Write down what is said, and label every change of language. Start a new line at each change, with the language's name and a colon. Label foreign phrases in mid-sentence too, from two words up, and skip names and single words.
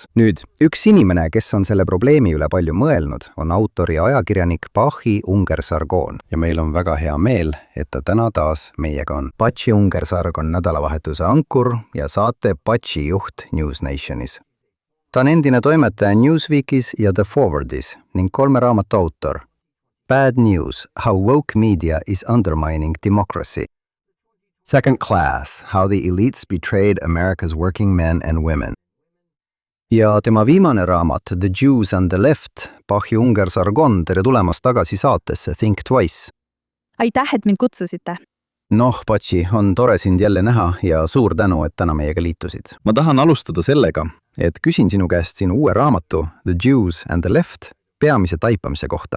Estonian: Nüüd, üks inimene, kes on selle probleemi üle palju mõelnud, on autor ja ajakirjanik Bachi Unger Sargon. Ja meil on väga hea meel, et ta täna taas meiega on. Bachi Unger Sargon nädalavahetuse ankur ja saate Bachi juht News Nationis. Ta on endine toimetaja Newsweekis ja The Forwardis ning 3 raamatu autor. Bad News, How Woke Media is Undermining Democracy. Second Class, How the Elites Betrayed America's Working Men and Women. Ja tema viimane raamat, The Jews and the Left, Bachi Unger Sargon, tere tulemast tagasi saatesse Think Twice. Aitäh, et mind kutsusite. Bachi, on tore sind jälle näha ja suur tänu, et täna meiega liitusid. Ma tahan alustada sellega, et küsin sinu käest sinu uue raamatu, The Jews and the Left, peamise taipamise kohta.